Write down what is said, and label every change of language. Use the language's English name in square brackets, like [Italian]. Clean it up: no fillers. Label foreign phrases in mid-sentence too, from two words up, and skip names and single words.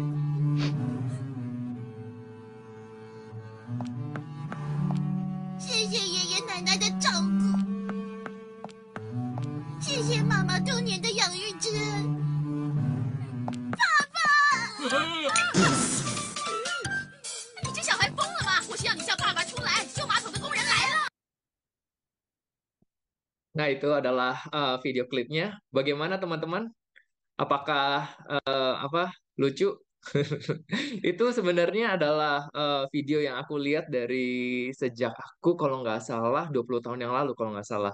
[Chinese] 谢谢爷爷奶奶的照顾，谢谢妈妈多年的养育之恩。爸爸，你这小孩疯了吗？我是要你叫爸爸出来，修马桶的工人来了。 [Indonesian] Nah, itu adalah video klipnya. Bagaimana teman-teman? Apakah lucu? Itu sebenarnya adalah video yang aku lihat dari sejak aku kalau nggak salah 20 tahun yang lalu kalau nggak salah.